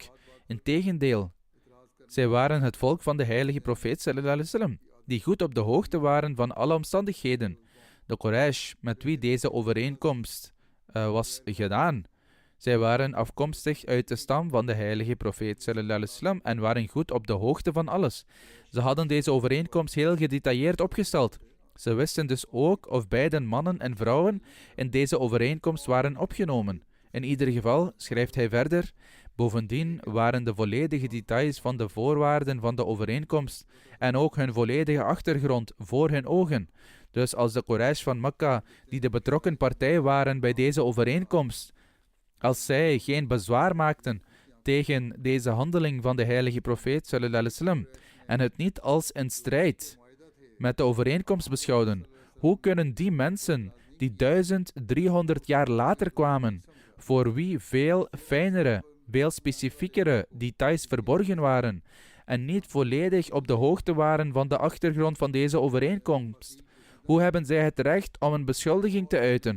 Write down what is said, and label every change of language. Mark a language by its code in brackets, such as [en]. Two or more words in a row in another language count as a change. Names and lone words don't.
[nl] Integendeel, zij waren het volk van de heilige profeet [ar] صلى الله عليه وسلم, [nl] die goed op de hoogte waren van alle omstandigheden. De Quraysh, met wie deze overeenkomst was gedaan, zij waren afkomstig uit de stam van de heilige profeet [ar] صلى الله عليه وسلم [nl] en waren goed op de hoogte van alles. Ze hadden deze overeenkomst heel gedetailleerd opgesteld. Ze wisten dus ook of beide mannen en vrouwen in deze overeenkomst waren opgenomen. In ieder geval, schrijft hij verder, bovendien waren de volledige details van de voorwaarden van de overeenkomst en ook hun volledige achtergrond voor hun ogen. Dus als de Quraysh van Mekka, die de betrokken partij waren bij deze overeenkomst, als zij geen bezwaar maakten tegen deze handeling van de heilige profeet [ar] صلى الله عليه وسلم [nl] en het niet als een strijd met de overeenkomst beschouwden, hoe kunnen die mensen die 1300 jaar later kwamen, voor wie veel fijnere, veel specifiekere details verborgen waren en niet volledig op de hoogte waren van de achtergrond van deze overeenkomst, hoe hebben zij het recht om een beschuldiging te uiten?